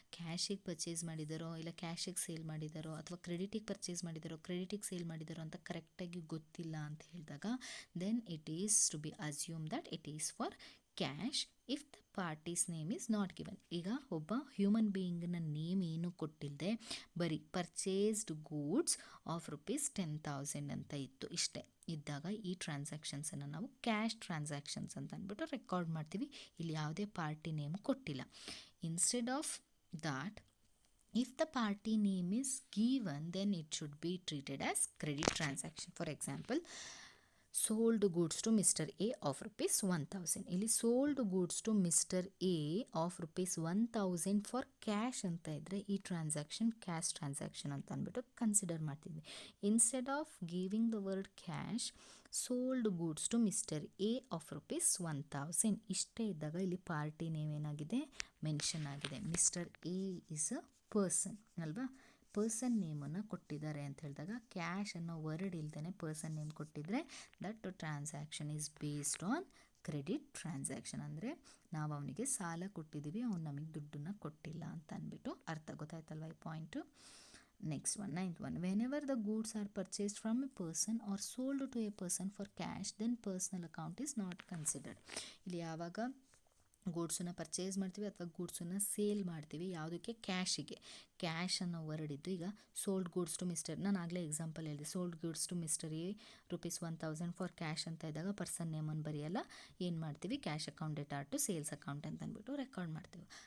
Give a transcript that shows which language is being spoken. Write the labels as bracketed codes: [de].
[kn] ಕ್ಯಾಶಿಗೆ purchase ಮಾಡಿದಾರೋ ಇಲ್ಲ ಕ್ಯಾಶಿಗೆ sale ಮಾಡಿದಾರೋ ಅಥವಾ ಕ್ರೆಡಿಟಿಗೆ purchase ಮಾಡಿದಾರೋ ಕ್ರೆಡಿಟಿಗೆ sale ಮಾಡಿದಾರೋ ಅಂತ ಕರೆಕ್ಟಾಗಿ ಗೊತ್ತಿಲ್ಲ ಅಂತ ಹೇಳಿದಾಗ [en] Then it is to be assume that it is for cash if the party's name is not given. [kn] ಈಗ ಒಬ್ಬ ಹ್ಯೂಮನ್ ಬೀಯಿಂಗ್ನ ನೇಮ್ ಏನು ಕೊಟ್ಟಿಲ್ಲದೆ ಬರೀ ಪರ್ಚೇಸ್ಡ್ ಗೂಡ್ಸ್ ಆಫ್ ₹10,000 ಅಂತ ಇತ್ತು, ಇಷ್ಟೇ ಇದ್ದಾಗ ಈ ಟ್ರಾನ್ಸಾಕ್ಷನ್ಸನ್ನು ನಾವು ಕ್ಯಾಶ್ ಟ್ರಾನ್ಸಾಕ್ಷನ್ಸ್ ಅಂತ ಅಂದ್ಬಿಟ್ಟು ರೆಕಾರ್ಡ್ ಮಾಡ್ತೀವಿ. ಇಲ್ಲಿ ಯಾವುದೇ ಪಾರ್ಟಿ ನೇಮ್ ಕೊಟ್ಟಿಲ್ಲ. [en] Instead of that, if the party name is given then it should be treated as credit transaction. For example, sold goods to Mr. A of ₹1,000. [kn] ಇಲ್ಲಿ [en] sold goods to Mr. A of ₹1,000 for cash [kn] ಅಂತ ಇದ್ದರೆ ಈ transaction cash transaction ಅಂತ ಅಂದ್ಬಿಟ್ಟು consider ಮಾಡ್ತಿದ್ವಿ. [en] instead of giving the word cash, sold goods to mister A of ₹1,000 [kn] ಇಷ್ಟೇ ಇದ್ದಾಗ ಇಲ್ಲಿ ಪಾರ್ಟಿ ನೇಮ್ ಏನಾಗಿದೆ, ಮೆನ್ಷನ್ ಆಗಿದೆ. [en] mister A is a person [kn] ಅಲ್ವಾ, ಪರ್ಸನ್ ನೇಮನ್ನು ಕೊಟ್ಟಿದ್ದಾರೆ ಅಂತ ಹೇಳಿದಾಗ ಕ್ಯಾಶ್ ಅನ್ನೋ ವರ್ಡ್ ಇಲ್ದೇ ಪರ್ಸನ್ ನೇಮ್ ಕೊಟ್ಟಿದ್ರೆ [en] That transaction is based on credit transaction. [kn] ಅಂದರೆ ನಾವು ಅವನಿಗೆ ಸಾಲ ಕೊಟ್ಟಿದ್ದೀವಿ, ಅವ್ನು ನಮಗೆ ದುಡ್ಡನ್ನು ಕೊಟ್ಟಿಲ್ಲ ಅಂತ ಅಂದ್ಬಿಟ್ಟು ಅರ್ಥ. ಗೊತ್ತಾಯ್ತಲ್ವ ಈ point. [en] Next one, 9th one, whenever the goods are purchased from a person or sold to a person for cash then personal account is not considered. [kn] ಇಲ್ಲಿ ಯಾವಾಗ ಗೂಡ್ಸನ್ನು ಪರ್ಚೇಸ್ ಮಾಡ್ತೀವಿ ಅಥವಾ ಗೂಡ್ಸನ್ನು ಸೇಲ್ ಮಾಡ್ತೀವಿ, ಯಾವುದಕ್ಕೆ, ಕ್ಯಾಶಿಗೆ, ಕ್ಯಾಶ್ ಅನ್ನೋ ವರ್ಡ್ ಇದ್ದು. ಈಗ [en] sold goods to mister, ನಾನು ಆಗಲೇ example ಹೇಳಿದೆ, sold goods to mister A ₹1,000 for cash [kn] ಅಂತ ಇದ್ದಾಗ ಪರ್ಸನ್ ನೇಮನ್ನು ಬರೆಯಲ್ಲ, ಏನು ಮಾಡ್ತೀವಿ, [en] cash account data to sales account [kn] ಅಂತ ಅಂದ್ಬಿಟ್ಟು ರೆಕಾರ್ಡ್ ಮಾಡ್ತೀವಿ.